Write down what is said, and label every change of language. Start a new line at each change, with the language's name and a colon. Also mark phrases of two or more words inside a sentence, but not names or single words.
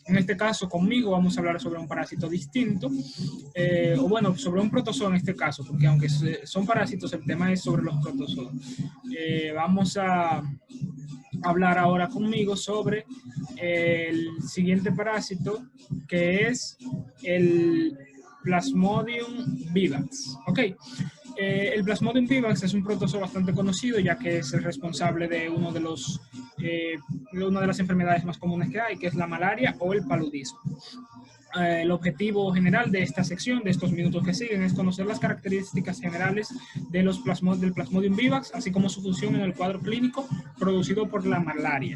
Spanish: En este caso, conmigo vamos a hablar sobre un parásito distinto, o bueno, sobre un protozoo en este caso, porque aunque son parásitos, el tema es sobre los protozoos. Vamos a hablar ahora conmigo sobre el siguiente parásito, que es el Plasmodium vivax. Ok, el Plasmodium vivax es un protozoo bastante conocido, ya que es el responsable de una de las enfermedades más comunes que hay, que es la malaria o el paludismo. El objetivo general de esta sección, de estos minutos que siguen, es conocer las características generales de del Plasmodium vivax, así como su función en el cuadro clínico producido por la malaria.